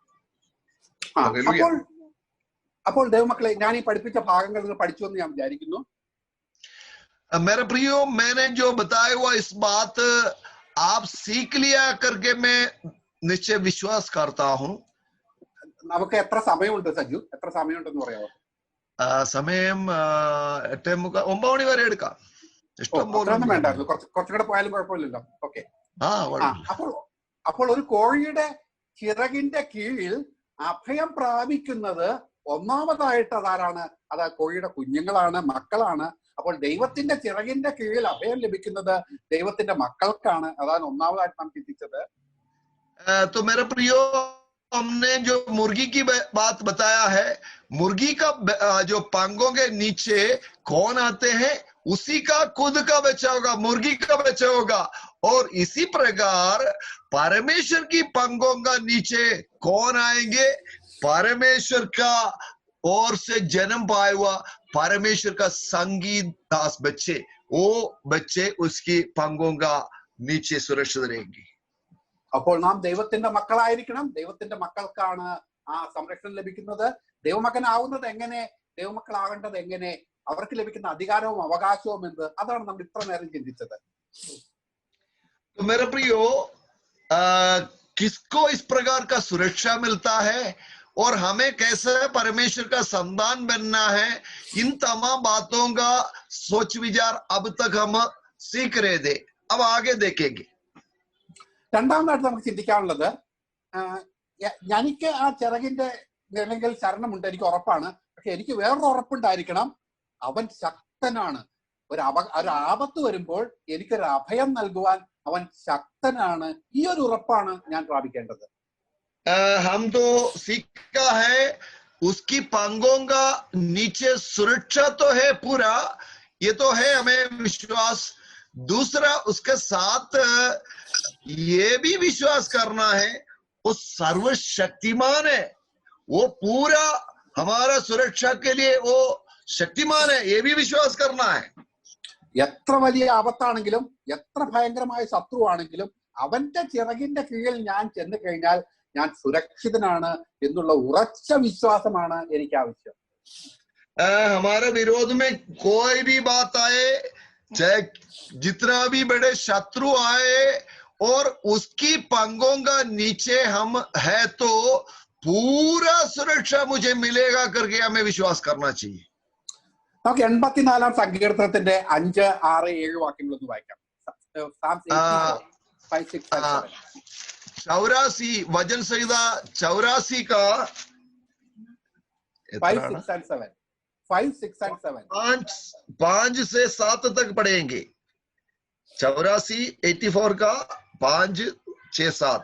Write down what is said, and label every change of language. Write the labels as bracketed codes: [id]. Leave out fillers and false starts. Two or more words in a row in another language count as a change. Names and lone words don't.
[ml] അപ്പോൾ ദൈവമക്കളെ, ഞാൻ ഈ പഠിപ്പിച്ച ഭാഗങ്ങൾ നിങ്ങൾ പഠിച്ചു എന്ന് ഞാൻ വിചാരിക്കുന്നു. [hi] मेरे प्रियो, मैंने जो बताया हुआ इस बात आप सीख लिया करके मैं निश्चय विश्वास करता हूं. [ml] നമുക്ക് എത്ര സമയമുണ്ട് സജു? എത്ര സമയമുണ്ടെന്ന് പറയാമോ? സമയം 8:30 9 മണി വരെ എടുക്കാം. ഇഷ്ടം വേണ്ടായിരുന്നു, കുറച്ചുകൂടെ പോയാലും കുഴപ്പമില്ലല്ലോ. ഓക്കെ. അപ്പോൾ ഒരു കോഴിയുടെ ചിറകിന്റെ കീഴിൽ അഭയം പ്രാപിക്കുന്നത് ഒന്നാമതായിട്ട് അതാരാണ്? അത് കോഴിയുടെ കുഞ്ഞുങ്ങളാണ്, മക്കളാണ്. അപ്പോൾ ദൈവത്തിന്റെ ചിറകിന്റെ കീഴിൽ അഭയം ലഭിക്കുന്നത് ദൈവത്തിന്റെ മക്കൾക്കാണ്. അതാണ് ഒന്നാമതായിട്ട് നാം ചിന്തിച്ചത്. [hi] तो मेरे प्रियो, हमने जो मुर्गी की बात बताया है, मुर्गी का जो पंखों के नीचे कौन आते हैं? उसी का खुद का बच्चा होगा, मुर्गी का बच्चा होगा. और इसी प्रकार परमेश्वर की पंखों का नीचे कौन आएंगे? परमेश्वर का और से जन्म पाया हुआ परमेश्वर का संगी दास बच्चे, वो बच्चे उसकी पंखों का नीचे सुरक्षित रहेंगे. [ml] അപ്പോൾ നാം ദൈവത്തിന്റെ മക്കളായിരിക്കണം. ദൈവത്തിന്റെ മക്കൾക്കാണ് ആ സംരക്ഷണം ലഭിക്കുന്നത്. ദൈവമകനാവുന്നത് എങ്ങനെ, ദൈവമക്കളാകേണ്ടത് എങ്ങനെ, അവർക്ക് ലഭിക്കുന്ന അധികാരവും അവകാശവും എന്ത്, അതാണ് നമ്മൾ ഇത്ര നേരം ചിന്തിച്ചത്. [hi] तो मेरे प्रियो, किसको इस प्रकार का सुरक्षा मिलता है और हमें कैसे परमेश्वर का संतान बनना है, इन तमाम बातों का सोच विचार अब तक हम सीख रहे थे. अब आगे देखेंगे. [ml] രണ്ടാമതായിട്ട് നമുക്ക് ചിന്തിക്കാനുള്ളത്, എനിക്ക് ആ ചിറകിന്റെ നിഴലിൽ ശരണമുണ്ട്, എനിക്ക് ഉറപ്പാണ്. പക്ഷെ എനിക്ക് വേറൊരു ഉറപ്പുണ്ടായിരിക്കണം, അവൻ ശക്തനാണ്. ഒരു ആപത്ത് വരുമ്പോൾ എനിക്കൊരു അഭയം നൽകുവാൻ അവൻ ശക്തനാണ്. ഈ ഒരു ഉറപ്പാണ് ഞാൻ പ്രാപിക്കേണ്ടത്. [hi] हम तो सीखा है उसकी पंखों का नीचे सुरक्षा तो है पूरा, ये तो है हमें विश्वास. दूसरा, उसके साथ ये भी विश्वास करना है वो सर्वशक्तिमान है, वो पूरा हमारा सुरक्षा के लिए वो शक्तिमान है, ये भी विश्वास करना है. [ml] എത്ര വലിയ ആപത്താണെങ്കിലും എത്ര ഭയങ്കരമായ ശത്രുവാണെങ്കിലും അവന്റെ ചിറകിന്റെ കീഴിൽ ഞാൻ ചെന്ന് കഴിഞ്ഞാൽ ഞാൻ സുരക്ഷിതനാണ് എന്നുള്ള ഉറച്ച വിശ്വാസമാണ് എനിക്ക് ആവശ്യം. [hi] हमारे विरोध में कोई भी बात आए, चाहे जितना भी बड़े शत्रु आए और उसकी पंगों का नीचे हम है तो पूरा सुरक्षा मुझे मिलेगा करके हमें विश्वास करना चाहिए. [ml] നമുക്ക് 84-ാം സങ്കീർത്തനത്തിന്റെ 5, 6, 7 വാക്യങ്ങളൊന്ന് വായിക്കാം. [en] Psalms 84, 5, 6 and 7. [hi] 84 वचन संहिता 84 का [en] 5, 6 and 7. 5, 6 and 7. [hi] 5 से 7 तक पढ़ेंगे. 84 का 5, 6, 7.